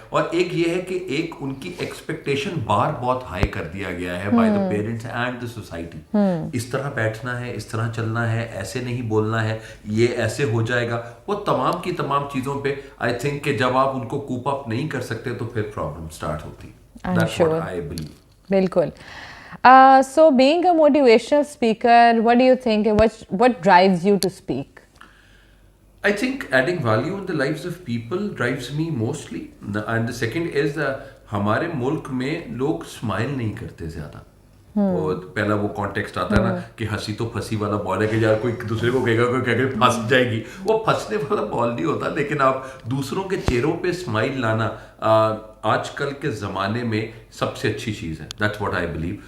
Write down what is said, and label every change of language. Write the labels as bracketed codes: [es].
[ur] اور ایک یہ ہے کہ ایک ان کی ایکسپیکٹیشن بار بہت ہائی کر دیا گیا ہے [en] By the parents and the society. [ur] اس طرح بیٹھنا ہے، اس طرح چلنا ہے، ایسے نہیں بولنا ہے، یہ ایسے ہو جائے گا. وہ تمام کی تمام چیزوں پہ [en] I think [ur] کہ جب آپ ان کو [en] cope up [ur] نہیں کر سکتے تو پھر پرابلم اسٹارٹ ہوتی. [en] That's what I believe. [ur] بالکل. [en] So being a motivational speaker, what do you think, what drives you to speak? I think adding value in the lives of people drives me mostly. And the second is [ur] ہمارے ملک میں لوگ smile نہیں کرتے زیادہ. وہ پہلا وہ context آتا ہے نا کہ ہنسی تو پھنسی والا بال ہے کہ یار کوئی دوسرے کو کہے گا کوئی کہے گا پھنس جائے گی, وہ پھنسنے والا بال نہیں ہوتا. لیکن آپ دوسروں کے چہروں پہ اسمائل لانا آج کل کے زمانے میں سب سے اچھی چیز ہے. [en] That's what I believe.